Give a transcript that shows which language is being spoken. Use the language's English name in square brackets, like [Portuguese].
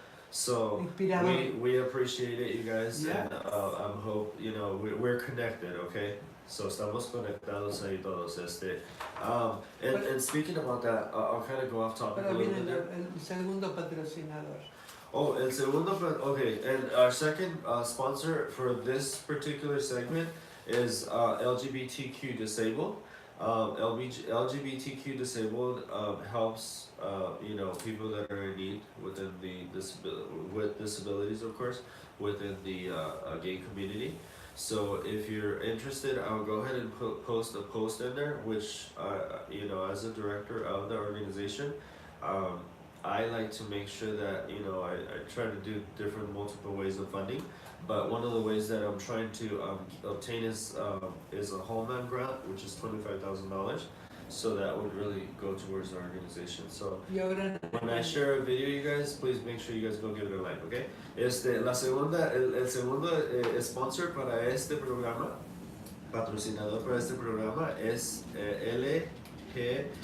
[English] So we appreciate it, you guys, and I hope you know we're connected, okay? [Spanish] So estamos conectados ahí todos. [English] And speaking about that, I'll kind of go off topic a little bit there. [Spanish] El segundo patrocinador. [English] Oh, [Spanish] el segundo, [English] okay, and our second sponsor for this particular segment is LGBTQ Disabled. LGBTQ Disabled helps you know, people that are in need within with disabilities, of course, within the gay community. So if you're interested, I'll go ahead and post a post in there, which you know, as a director of the organization, I like to make sure that, you know, I try to do multiple ways of funding, but one of the ways that I'm trying to obtain is a Homeland grant, which is $25,000. So that would really go towards the organization. So when I share a video, you guys, please make sure you guys go give it a like, okay? [Spanish] El segundo sponsor para este programa, patrocinador para este programa es LGBTQ